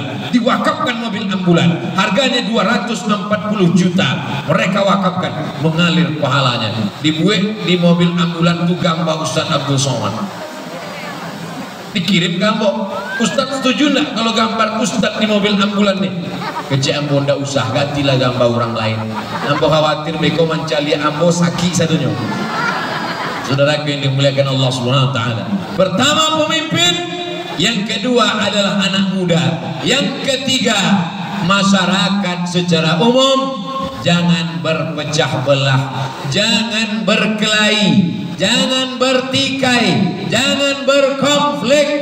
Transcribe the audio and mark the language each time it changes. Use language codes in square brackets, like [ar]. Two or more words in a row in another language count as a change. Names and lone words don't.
[id] Diwakafkan mobil ambulan, harganya 240 juta. Mereka wakafkan, mengalir pahalanya. Dibuat di mobil ambulan itu gambar Ustaz Abdul Somad. Dikirim gambar. Ustaz setuju enggak kalau gambar Ustaz di mobil ambulan nih? [min] Kecik ambo ndak usah, gantilah gambar orang lain. Ambo khawatir beko mencali ambo sakit satunya. [id] Saudaraku yang dimuliakan Allah [ar] سبحانه وتعالى. [id] Pertama pemimpin, yang kedua adalah anak muda, yang ketiga masyarakat secara umum. Jangan berpecah belah, jangan berkelahi, jangan bertikai, jangan berkonflik.